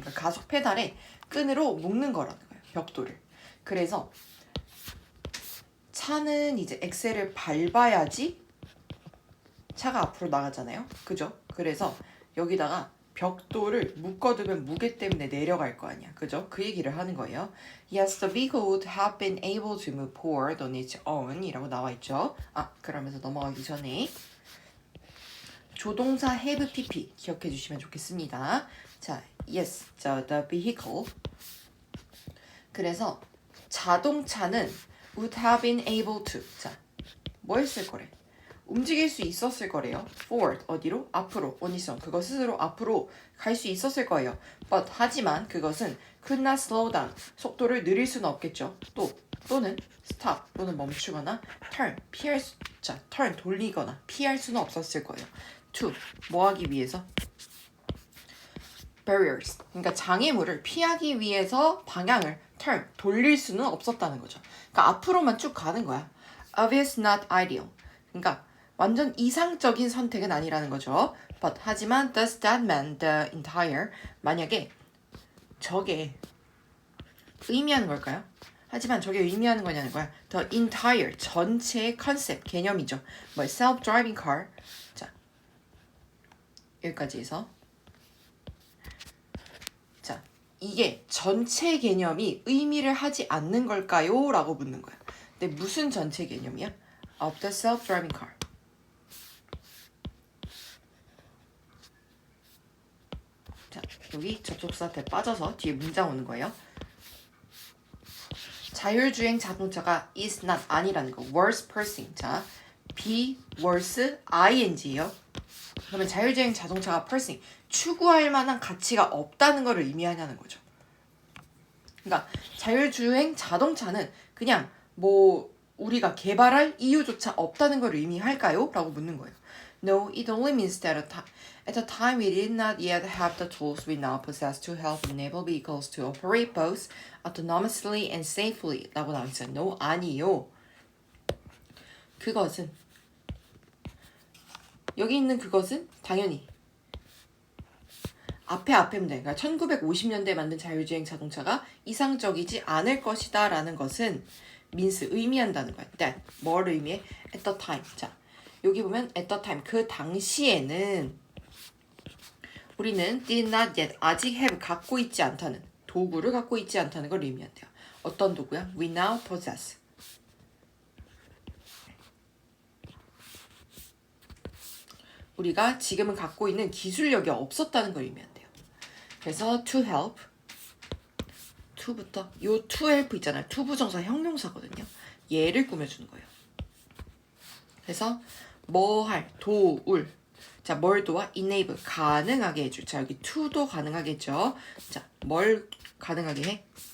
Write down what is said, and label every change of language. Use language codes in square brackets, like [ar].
[ko] 그러니까 가속 페달에 끈으로 묶는 거라는 거예요. 벽돌을. 그래서 차는 이제 엑셀을 밟아야지 차가 앞으로 나가잖아요. 그죠? 그래서 여기다가 벽돌을 묶어두면 무게 때문에 내려갈 거 아니야. 그죠? 그 얘기를 하는 거예요. [en] Yes, the vehicle would have been able to move forward on its own [ko] 이라고 나와 있죠. 그러면서 넘어가기 전에 조동사 have pp 기억해 주시면 좋겠습니다. [en] 자, yes, the vehicle. [ko] 그래서 자동차는 [en] would have been able to. [ko] 자, 뭐 했을 거래? 움직일 수 있었을 거래요. forward, 어디로? [en] 앞으로, on its own. [ko] 그거 스스로 앞으로 갈 수 있었을 거예요. [en] But, [ko] 하지만 그것은 [en] could not slow down. [ko] 속도를 느릴 수는 없겠죠. 또는 stop, 또는 멈추거나 turn, turn, 돌리거나 피할 수는 없었을 거예요. to, 뭐 하기 위해서? barriers, 그러니까 장애물을 피하기 위해서 방향을 turn, 돌릴 수는 없었다는 거죠. 그러니까 앞으로만 쭉 가는 거야. [en] Obvious, not ideal. [ko] 그러니까 완전 이상적인 선택은 아니라는 거죠. [en] But 하지만 does that mean the entire [ko] 만약에 저게 의미하는 걸까요? 하지만 저게 의미하는 거냐는 거야. [en] The entire [ko] 전체의 컨셉 개념이죠. [en] 뭐 self-driving car. [ko] 자, 여기까지 해서 자, 이게 전체 개념이 의미를 하지 않는 걸까요? 라고 묻는 거야. 근데 무슨 전체 개념이야? [en] Of the self-driving car. [ko] 자, 여기 접속사한테 빠져서 뒤에 문장 오는 거예요. 자율주행 자동차가 is not 아니라는 거. [en] worse pursuing. [ko] 자, be worse ing예요. 그러면 자율주행 자동차가 pursuing 추구할 만한 가치가 없다는 걸 의미하냐는 거죠. 그러니까 자율주행 자동차는 그냥 뭐 우리가 개발할 이유조차 없다는 걸 의미할까요? 라고 묻는 거예요. [en] No, it only means that at the time we did not yet have the tools we now possess to help enable vehicles to operate both autonomously and safely [ko] 라고 나와 있어요. No, 아니요. 그것은 여기 있는 그것은 당연히 앞에 문제. 그러니까 1950년대에 만든 자율주행 자동차가 이상적이지 않을 것이다 라는 것은 means 의미한다는 거야. [en] that 뭘 의미해? at the time. [ko] 자, 여기 보면 at the time 그 당시에는 우리는 [en] did not yet [ko] 아직 have 갖고 있지 않다는 도구를 갖고 있지 않다는 걸 의미한대요. 어떤 도구야? [en] we now possess. [ko] 우리가 지금은 갖고 있는 기술력이 없었다는 걸 의미한대요. 그래서 to help to부터 요 to help 있잖아요. to 부정사 형용사거든요. 얘를 꾸며주는 거예요. 그래서 뭐 할, 도울. 자, 뭘 도와? enable, 가능하게 해줄. 자, 여기 to도 가능하겠죠. 자, 뭘 가능하게 해?